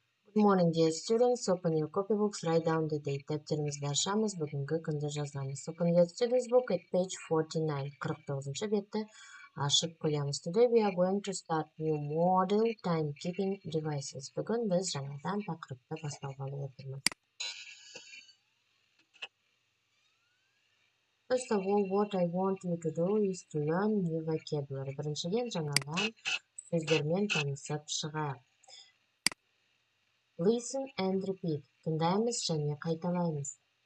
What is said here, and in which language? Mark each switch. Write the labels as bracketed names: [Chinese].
[English] Good morning, dear students. Open your copybooks, write down the date. [Kazakh] Дәптерімізді ашамыз, бүгінгі күнді жазамыз. [English] Open your students book at page 49. [Kazakh] 49-шы бетті ашып қоямыз. [English] Today we are going to start new model timekeeping devices. [Kazakh] Бүгін біз жаңадан тақырыпты басталғалы отырмыз. [English] First of all, what I want you to do is to learn new vocabulary. [Kazakh] Біріншіден жаңадан сөздермен танысып шығайық. [English] Listen and repeat. [Kazakh] Тыңдаймыз және қайталаймыз.